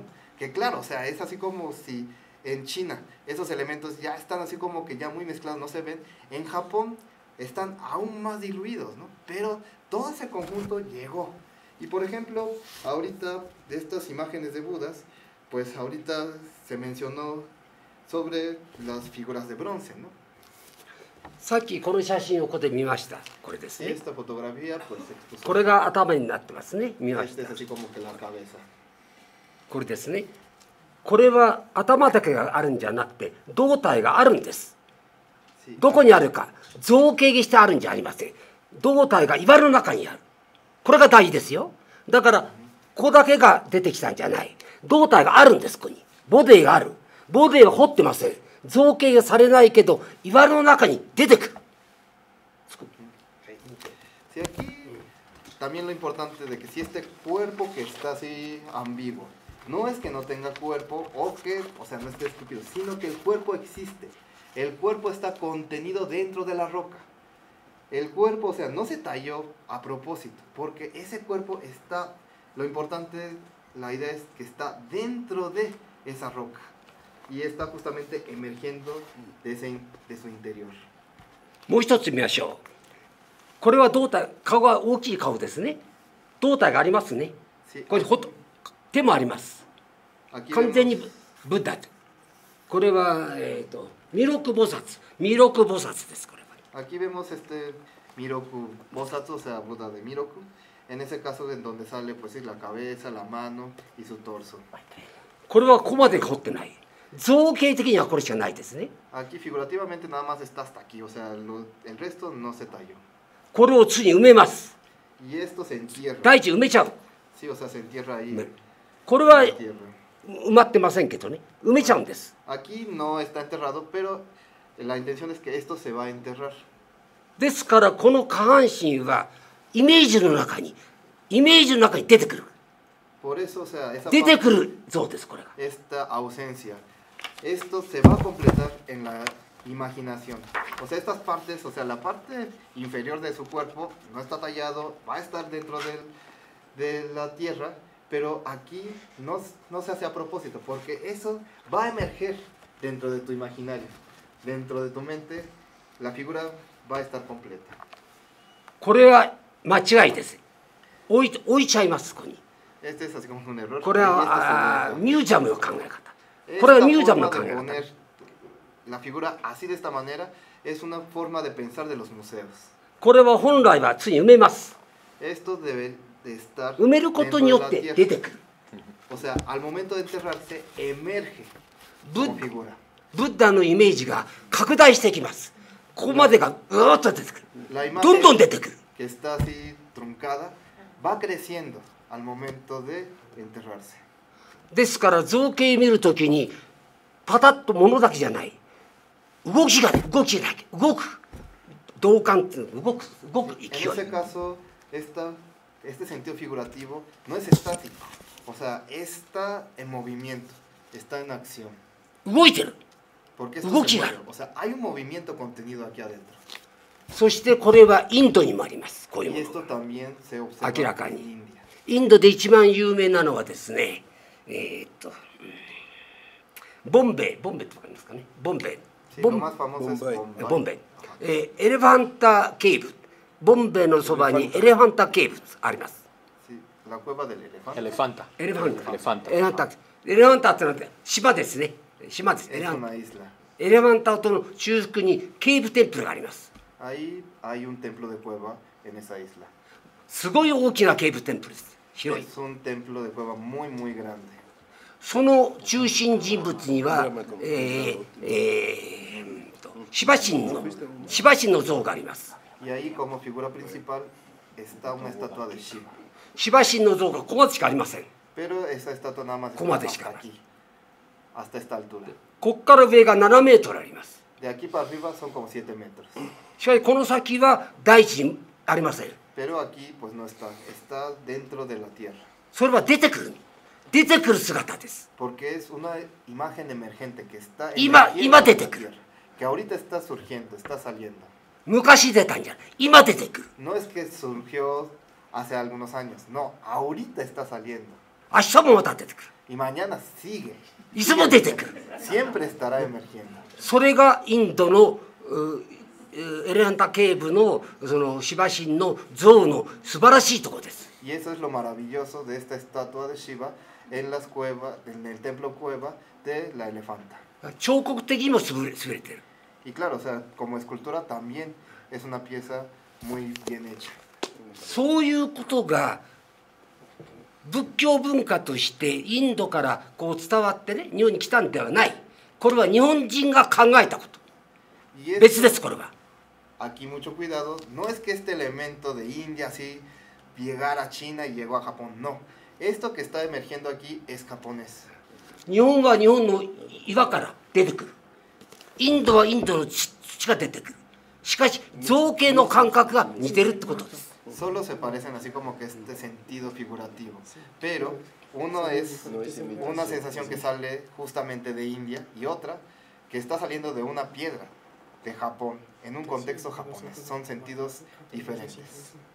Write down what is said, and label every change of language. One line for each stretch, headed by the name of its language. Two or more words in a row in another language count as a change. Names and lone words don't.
Spanish: Que claro, o sea, es así como si en China esos elementos ya están así como que ya muy mezclados, no se ven. En Japón están aún más diluidos, ¿no? Pero todo ese conjunto llegó. Y por ejemplo, ahorita de estas imágenes de Budas, pues ahorita se mencionó sobre las figuras de bronce, ¿no?
Japanese: さっきこの写真をここで見ました。これですね。
Spanish: Esta fotografía, pues, expuso.
Japanese: これが頭になってますね。見まし
Spanish: Este
Japanese: た
Spanish: es。así como que la cabeza.
Japanese: これですね。これは頭だけがあるんじゃなくて胴体があるんです。
Spanish: Sí.
Japanese: どこにあるか造形にしてあるんじゃありません。胴体が岩の中にある。これが大事ですよ。だからここだけが出てきたんじゃない。胴体があるんです。ここにボディがある。ボディは彫ってません。造形がされないけど岩の中に出てくる。
Spanish: Sí, aquí también lo importante de que si este cuerpo que está así ambiguo, no es que no tenga cuerpo o que, o sea, no esté estúpido, sino que el cuerpo existe. El cuerpo está contenido dentro de la roca. El cuerpo, o sea, no se talló a propósito, porque ese cuerpo está, lo importante, la idea es que está dentro de esa roca y está justamente emergiendo de su interior.
Japanese: もう一つ見ましょう。これは胴体、顔が大きい顔ですね。胴体がありますね。
Spanish: Sí,
Japanese: これ手もあります。
Spanish: aquí
Japanese: 完全
Spanish: vemos,
Japanese: にブッダと。これは弥勒菩薩、弥勒菩薩です。これは。
Spanish: aquí vemos este Miroku Bosatsu, o sea, Buda de Miroku. En ese caso en donde sale pues sí, la cabeza, la mano y su torso. これはここまで彫ってない。造形的にはこれしかないですね。 Aquí figurativamente nada más está hasta aquí, o sea, el resto no se talló.
Japanese: これを次に埋めます。
Spanish: Y esto se entierra.
Japanese: 大地埋めちゃう。
Spanish: Sí, o sea, se entierra ahí.
Japanese: これは
Spanish: Se entierra.
Japanese: 埋まってませんけどね。埋めちゃうんです。
Spanish: Aquí no está enterrado, pero la intención es que esto se va a enterrar.
Japanese: ですからこの下半身はイメージの中に出てくる。
Spanish: Por eso, o sea, esa
Japanese: 出て
Spanish: parte,
Japanese: くる像ですこれが。
Spanish: esta ausencia, esto se va a completar en la imaginación. O sea, estas partes, o sea, la parte inferior de su cuerpo no está tallado, va a estar dentro de la tierra, pero aquí no se hace a propósito, porque eso va a emerger dentro de tu imaginario, dentro de tu mente, la figura va a estar completa.
Japanese: これは間違いです。置いちゃいますここに。
Spanish: Este es así como un error.
Japanese: これ
Spanish: Y
Japanese: は
Spanish: este
Japanese: ミュージアムの考え方。
Spanish: Esta
Japanese: これはミュージアムの
Spanish: forma
Japanese: 考え
Spanish: de
Japanese: 方。
Spanish: poner la figura así de esta manera es una forma de pensar de los museos.
Japanese: これは本来は次に埋めます。
Spanish: Esto debe de estar
Japanese: 埋めることによって
Spanish: dentro de la
Japanese: 出てくる。
Spanish: O sea, al momento de enterrarse emerge
Japanese: ブ
Spanish: como figura.
Japanese: ッダのイメージが拡大してきます。ここまでがうーっと出てくる。
Spanish: La
Japanese: どんどん
Spanish: imagen
Japanese: 出てくる。
Spanish: que está así truncada va creciendo al momento de enterrarse.
Japanese: ですから造形見るときにパタッと物だけじゃない。動きだけ、動く。動感っていうの動く勢
Spanish: En
Japanese: い。
Spanish: ese caso, este sentido figurativo no es estático. O sea, está en movimiento, está en acción.
Japanese: 動いてる。
Spanish: Porque esto se Buki. mueve. O sea, hay un movimiento contenido aquí adentro.
Japanese: そしてこれはインドにもあります。こういう
Spanish: Y
Japanese: もの。
Spanish: esto también se observa
Japanese: 明らか
Spanish: en
Japanese: に。
Spanish: India.
Japanese: インドで一番有名なのはですね、ボンベイってわかりますかね。ボンベイ。
Spanish: Sí,
Japanese: ボ
Spanish: lo
Japanese: ン
Spanish: más famoso es Bombay.
Japanese: ボンベイ。エレファンタケーブ。ボンベイのそばにエレファンタケーブあります。
Spanish: Sí, la cueva del elefante. Elefanta.
Japanese: エレファンタ。
Spanish: Elefanta.
Japanese: エレファンタ。エレファンタってのは島ですね。島です。エ
Spanish: Es
Japanese: レファン
Spanish: una
Japanese: タ。
Spanish: isla.
Japanese: エレファンタとの中腹にケーブテンプルがあります。
Spanish: Ahí hay un templo de cueva en esa isla.
Japanese: すごい大きなケーブテンプルです。広い。
Spanish: Es un templo de cueva muy, muy grande.
Japanese: その中心人物には、シバ神の像があります。
Spanish: Y ahí como figura principal está una estatua de Shiva.
Japanese: シバ神の像がここまでしかありません。
Spanish: Pero esa estatua nada más está ¿Cómo te hasta escapas? aquí, hasta esta altura.
Japanese: ここから上が7メートルあります。
Spanish: De aquí para arriba son como 7 metros.
Japanese: しかしこの先は大地にありません。
Spanish: Pero aquí pues no está, está dentro de la tierra.
Japanese: それは出てくる姿です。
Spanish: Porque es una imagen emergente que está Ima en la
Japanese: 出てくる。
Spanish: tierra, que ahorita está surgiendo, está saliendo.
Japanese: 昔出たんじゃない。今出てくる。
Spanish: No es que surgió hace algunos años, no, ahorita está saliendo.
Japanese: 明日もまた出てくる。
Spanish: Y mañana sigue.
Japanese: いつも出てくる。
Spanish: Siempre estará emergiendo.
Japanese: それがインドのエレファンタケーブのそのシバ神の像の素晴らしいところです。
Spanish: Y eso es lo maravilloso de esta estatua de Shiva en las cuevas, en el templo cueva de la elefanta.
Japanese: 彫刻的にも優れてる。
Spanish: Y claro, o sea, como escultura también es una pieza muy bien hecha.
Japanese: そういうことが仏教文化としてインドからこう伝わってね、日本に来たんではない。これは日本人が考えたこと。
Spanish: Y
Japanese: 別ですこれは。
Spanish: aquí mucho cuidado, no es que este elemento de India así llegara a China y llegó a Japón, no. Esto que está emergiendo aquí es japonés.
Japanese: 日本は日本の岩から出てくる。インドはインドの土が出てくる。しかし造形の感覚が似てるってことです。
Spanish: Solo se parecen así como que este sentido figurativo. Pero uno es una sensación que sale justamente de India y otra que está saliendo de una piedra de Japón en un contexto japonés. Son sentidos diferentes.